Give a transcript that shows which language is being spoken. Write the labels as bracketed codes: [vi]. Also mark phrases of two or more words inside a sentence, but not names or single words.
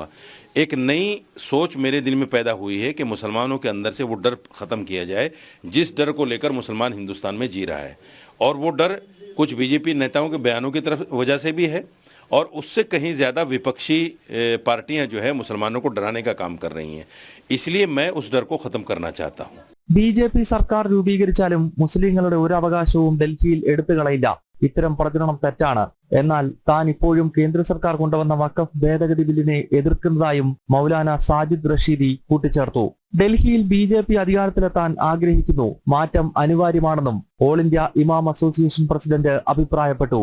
[hi] एक नई सोच मेरे दिल में पैदा हुई है कि मुसलमानों के अंदर से वो डर ख़त्म किया जाए, जिस डर को लेकर मुसलमान हिंदुस्तान में जी रहा है। और वो डर कुछ बीजेपी नेताओं के बयानों की तरफ वजह से भी है और उससे कहीं ज़्यादा विपक्षी पार्टियाँ जो है मुसलमानों को डराने का काम कर रही हैं। इसलिए मैं उस डर को ख़त्म करना चाहता हूँ। [ml] ബിജെപി സർക്കാർ രൂപീകരിച്ചാലും മുസ്ലിങ്ങളുടെ ഒരു അവകാശവും ഡൽഹിയിൽ എടുത്തുകളയില്ല. ഇത്തരം പ്രചരണം തെറ്റാണ്. എന്നാൽ താൻ ഇപ്പോഴും കേന്ദ്ര സർക്കാർ കൊണ്ടുവന്ന വഖഫ് ഭേദഗതി ബില്ലിനെ എതിർക്കുന്നതായും മൗലാന സാജിദ് റഷീദി കൂട്ടിച്ചേർത്തു. ഡൽഹിയിൽ ബിജെപി അധികാരത്തിലെത്താൻ ആഗ്രഹിക്കുന്നു. മാറ്റം അനിവാര്യമാണെന്നും ഓൾ ഇന്ത്യ ഇമാം അസോസിയേഷൻ പ്രസിഡന്റ് അഭിപ്രായപ്പെട്ടു.